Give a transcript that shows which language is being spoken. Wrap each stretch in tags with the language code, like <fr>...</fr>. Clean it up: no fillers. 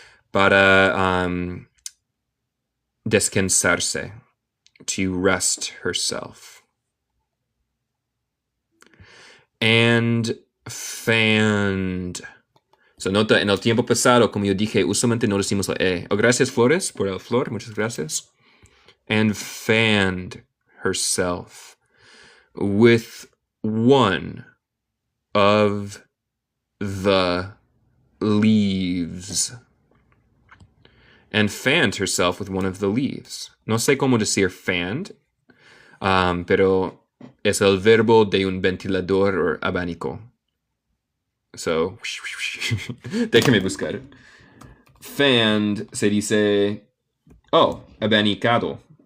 <es>Para descansarse.</es> <en>To rest herself. And fanned.</en> <es>So, nota, en el tiempo pasado, como yo dije, usualmente no decimos la E. Oh, gracias, Flores, por la flor. Muchas gracias.</es> <en>And fanned herself with one of the leaves. And fanned herself with one of the leaves.</en> <es>No sé cómo decir fanned, pero es el verbo de un ventilador o abanico. So, déjame buscar. Fanned se dice, abanicado.</es>